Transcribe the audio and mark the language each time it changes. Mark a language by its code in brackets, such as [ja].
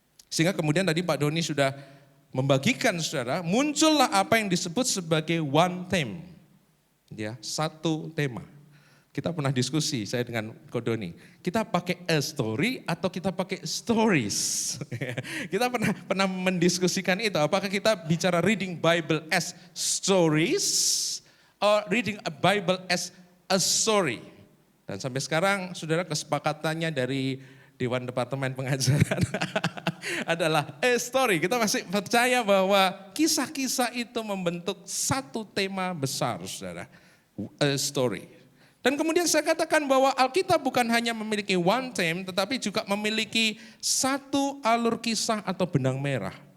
[id] Sehingga kemudian tadi Pak Doni sudah membagikan saudara, muncullah apa yang disebut sebagai [en] one theme. [id] Ya, satu tema. Kita pernah diskusi, saya dengan Kodoni. Kita pakai [en] a story [id] atau kita pakai [en] stories? [id] Kita pernah mendiskusikan itu. Apakah kita bicara [en] reading Bible as stories or reading a Bible as a story? [id] Dan sampai sekarang, saudara, kesepakatannya dari Dewan Departemen Pengajaran adalah [en] a story. [id] Kita masih percaya bahwa kisah-kisah itu membentuk satu tema besar, saudara. [en] A story. [id] Dan kemudian saya katakan bahwa Alkitab bukan hanya memiliki [en] one theme, [id] tetapi juga memiliki satu alur kisah atau benang merah.